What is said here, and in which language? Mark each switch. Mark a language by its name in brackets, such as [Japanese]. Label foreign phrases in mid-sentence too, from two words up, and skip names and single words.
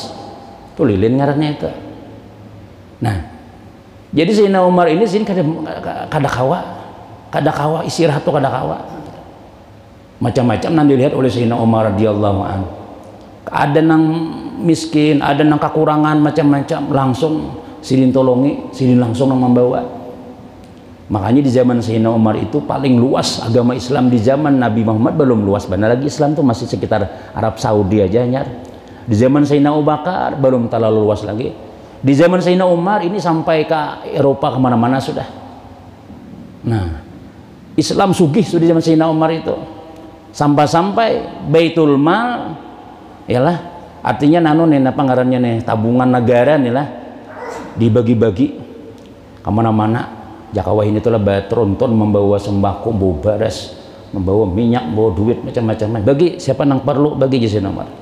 [Banjar] Tuh lilin ngarannya itu. Nah, jadi Sayyidina Umar ini sini kada kawa istirahat tuh kada kawa. [Indonesian] Macam-macam nanti dilihat oleh Sayyidina Umar [Arabic] رضي الله عنه. [Banjar] Ada nang miskin, ada nang kekurangan macam-macam, langsung sidin tolongi, sidin langsung nang membawa. [Indonesian] Makanya di zaman Sayyidina Umar itu paling luas agama Islam. Di zaman Nabi Muhammad belum luas benar lagi Islam tuh, masih sekitar Arab Saudi aja nyar. Di zaman Sayyidina Abu Bakar belum terlalu luas lagi. Di zaman Sayyidina Umar ini sampai ke Eropa kemana-mana sudah. Nah, Islam sugih sudah zaman Sayyidina Umar itu, sampai-sampai Baitul Mal yalah, artinya nano nih apa ngarannya nih, tabungan negara nih lah, dibagi-bagi kemana-mana. Jakawah ini tuh lah tronton membawa sembako, membawa beras, membawa minyak, membawa duit macam-macam, bagi siapa nang perlu, bagi aja Sayyidina Umar.